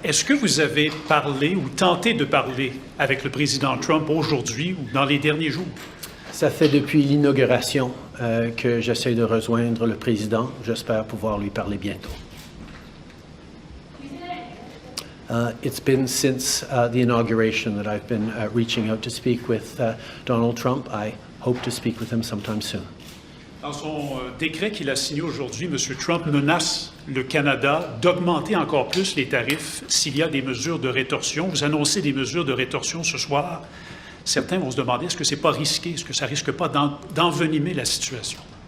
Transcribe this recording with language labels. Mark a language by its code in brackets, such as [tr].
[fr] Est-ce que vous avez parlé ou tenté de parler avec le président Trump aujourd'hui ou dans les derniers jours? Ça fait depuis l'inauguration que j'essaie de rejoindre le président. J'espère pouvoir lui parler bientôt. [en] It's been since the inauguration that I've been reaching out to speak with Donald Trump. I hope to speak with him sometime soon. [fr] Dans son décret qu'il a signé aujourd'hui, M. Trump menace le Canada d'augmenter encore plus les tarifs s'il y a des mesures de rétorsion. Vous annoncez des mesures de rétorsion ce soir. Certains vont se demander, est-ce que c'est pas risqué? Est-ce que ça risque pas d'envenimer la situation?